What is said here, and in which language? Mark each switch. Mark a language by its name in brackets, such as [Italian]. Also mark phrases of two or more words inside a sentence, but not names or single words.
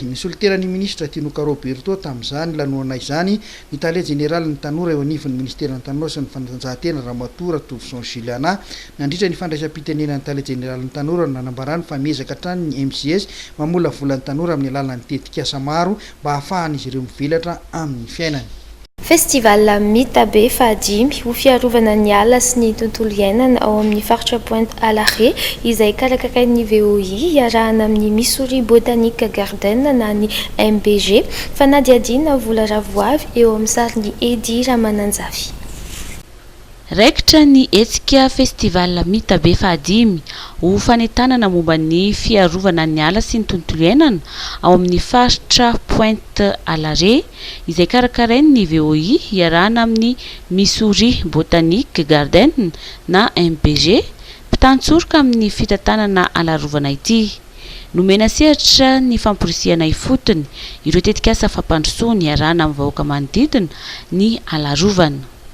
[Malagasy] Nisoliteran'ny ministra Tinoka Roberto tamin'izany lanoana izany ny tale général ny tanora eo anivon'ny ministera ny tanora sy ny fantanjahantena Ramatora Tovson Juliana nandritra ny fandraisam-pitenenan'ny tale général ny tanora nanambarany fa miezaka hatrany ny MJS mamola volan'ny tanora amin'ny alalan'ny tetikasa maro mba hahafahan'izy ireo mivelatra amin'ny fiainany. Festival Mitabe fahadimy ho fiarovana ny ala sy ny tontolo iainana ao amin'ny faritra Pointe à l'Arrêt izay karakarain'ny VOI iarahana amin'ny Missouri Botanic Garden na ny MBG fanadiadiana vola ravoavy eo amin'ny sarin'ny Edy Ramananjavy. Raikitra ny hetsika festival Mitabe fahadimy ho fanentanana momba ny fiarovana ny ala sy ny tontolo iainana ao amin'ny faritra Pointe à l'Arrêt izay karakarain'ny VOI iarahana amin'ny Missouri Botanic Garden na MBG mpitantsorika amin'ny fitantanana alarovana ity. Nomena sehatra ny famporisihana ifotony ireo tetikasa fampandrosoana iarahana amin'ny vahoaka manodidina ny alarovana.